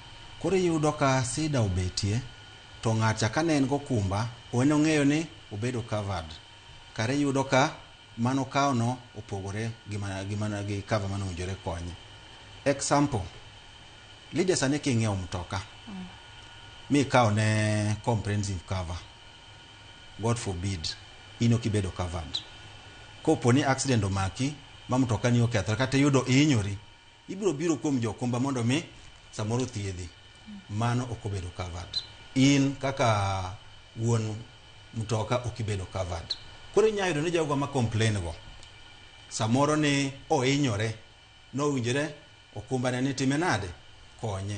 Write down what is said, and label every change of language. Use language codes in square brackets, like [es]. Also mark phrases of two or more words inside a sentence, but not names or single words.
[luo] Koro yudo ka sida obetie to ng'acha ka ne en go okumba on ong'eyo ni obedo covered. Kare yudo ka mano kawo no opogore gi cover mano owinjore konye. Example, Lydia sani king'iewo mtoka mi kawo ne [en] comprehensive cover, God forbid [luo] in ok ibedo covered. Kopo ni accident omaki ma mtoka ni okethore kata yudo ihinyori, ibiro biro kuom jo okumba mondo mi samoro thiedhi, mano ok obedo covered. In kaka wuon mtoka ok ibedo covered. Koro inyalo yudo ni jogo ma complain go samoro ni ohinyore, no winjore okumba ne ni time nade konye.